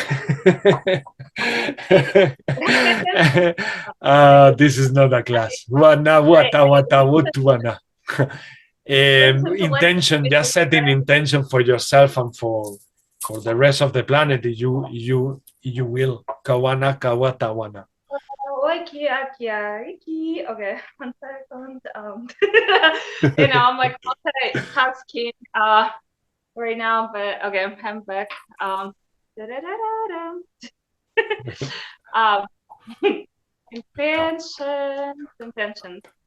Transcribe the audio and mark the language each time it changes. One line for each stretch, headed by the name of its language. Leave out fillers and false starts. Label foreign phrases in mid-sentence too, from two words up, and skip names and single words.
English: This is not a class. Intention, just setting intention for yourself and for the rest of the planet. You will. Kawana, kawata, wana. Okay, 1 second. I'm like multitasking right now, but okay, I'm back. Intentions.